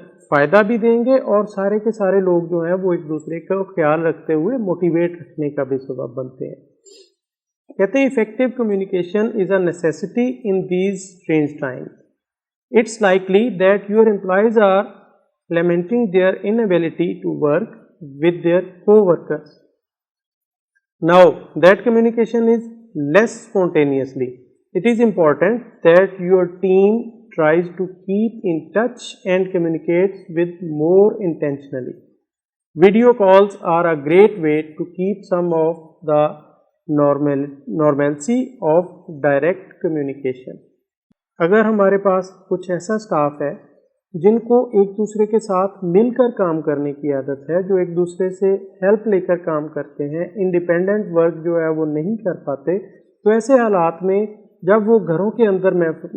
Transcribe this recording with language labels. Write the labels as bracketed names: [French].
[Urdu] فائدہ بھی دیں گے، اور سارے کے سارے لوگ جو ہیں وہ ایک دوسرے کا خیال رکھتے ہوئے موٹیویٹ رکھنے کا بھی سبب بنتے ہیں۔ کہتے ہیں [English] Effective communication is a necessity in these strange times. It's likely that your employees are lamenting their inability to work with their co-workers. Now that communication is less spontaneously. It is important that your team tries to keep in touch and communicates with more intentionally. Video calls are a great way to keep some of the normalcy of direct communication. [Urdu] اگر ہمارے پاس کچھ ایسا staff ہے جن کو ایک دوسرے کے ساتھ مل کر کام کرنے کی عادت ہے، جو ایک دوسرے سے ہیلپ لے کر کام کرتے ہیں، انڈیپینڈنٹ ورک جو ہے وہ نہیں کر پاتے، تو ایسے حالات میں جب وہ گھروں کے اندر میں